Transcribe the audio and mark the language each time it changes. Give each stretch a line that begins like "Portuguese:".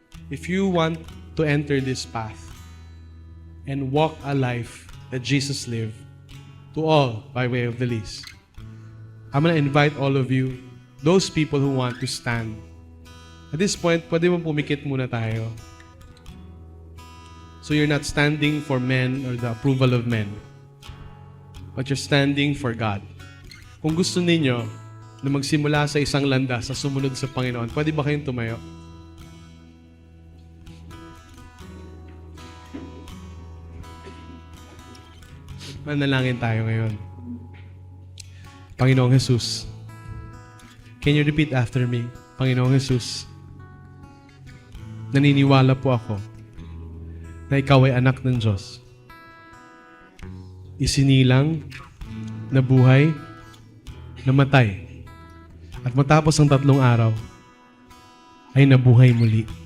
English: If you want to enter this path and walk a life that Jesus lived, to all by way of the least, I'm going to invite all of you, those people who want to stand. At this point,
Filipino: pwede mo pumikit muna tayo.
English: So you're not standing for men or the approval of men, but you're standing for God.
Filipino: Kung gusto ninyo na magsimula sa isang landas sa sumunod sa Panginoon, pwede ba kayong tumayo? Manalangin tayo ngayon. Panginoong Jesus,
English: can you repeat after me?
Filipino: Panginoong Jesus, naniniwala po ako na ikaw ay anak ng Diyos. Isinilang, nabuhay, namatay, at matapos ang 3 araw, ay nabuhay muli.